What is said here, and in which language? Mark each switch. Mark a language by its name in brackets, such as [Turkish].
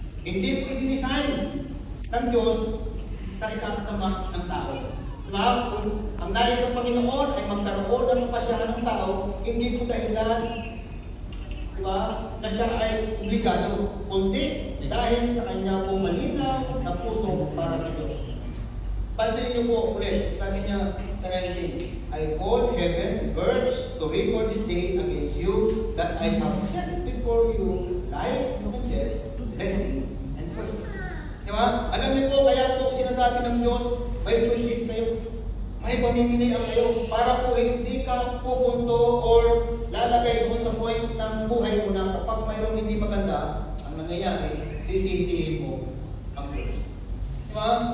[Filipino] Hindi po i-design ng Diyos sa ikakasama ng tao. Diba? Kung ang nais ng Panginoon ay magkaroon ng kapasyahan ng tao, hindi po dahilan, diba, na siya ay obligado, kundi dahil sa kanya po malinaw na puso para sa Diyos. Pansin niyo po ulit, sabi niya sa ending, [English] I call heaven and earth to record this day against you, that I have set before you life and death, blessing and curse. [Filipino] Diba? Alam niyo po, kaya po sinasabi ng Diyos, may choices kayo, may pamimilihan kayo, para po hindi ka pupunto or lalagay doon sa point ng buhay mo na kapag mayroong hindi maganda, ang nangyayari, sisisihin mo ang Diyos. Diba?